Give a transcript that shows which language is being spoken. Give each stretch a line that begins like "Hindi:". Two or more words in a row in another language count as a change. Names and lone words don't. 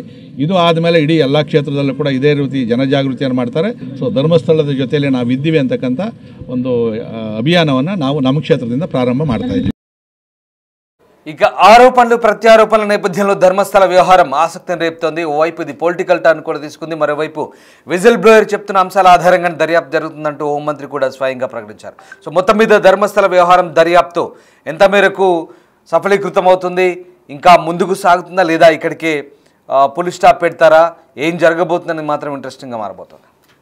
Kannada: ಇದು ಆದಮೇಲೆ ಇಡೀ ಎಲ್ಲ ಕ್ಷೇತ್ರದಲ್ಲೂ ಕೂಡ ಇದೇ ರೀತಿ ಜನಜಾಗೃತಿಯನ್ನು ಮಾಡ್ತಾರೆ. ಸೊ ಧರ್ಮಸ್ಥಳದ ಜೊತೆಯಲ್ಲಿ ನಾವು ಇದ್ದೀವಿ ಅಂತಕ್ಕಂಥ ಒಂದು ಅಭಿಯಾನವನ್ನು ನಾವು ನಮ್ಮ ಕ್ಷೇತ್ರದಿಂದ ಪ್ರಾರಂಭ ಮಾಡ್ತಾ ಇದ್ದೀವಿ.
Telugu: ఇక ఆరోపణలు ప్రత్యారోపణల నేపథ్యంలో ధర్మస్థల వ్యవహారం ఆసక్తిని రేపుతోంది. ఓవైపు ఇది
English: political turn
Telugu: కూడా తీసుకుంది, మరోవైపు
English: whistle blower
Telugu: చెప్తున్న అంశాల ఆధారంగా దర్యాప్తు జరుగుతుందంటూ హోంమంత్రి కూడా స్వయంగా ప్రకటించారు. సో మొత్తం మీద ధర్మస్థల వ్యవహారం దర్యాప్తు ఎంత మేరకు సఫలీకృతం అవుతుంది, ఇంకా ముందుకు సాగుతుందా లేదా, ఇక్కడికే పులి స్టాప్ పెడతారా, ఏం జరగబోతుందని మాత్రం ఇంట్రెస్టింగ్గా మారబోతుంది.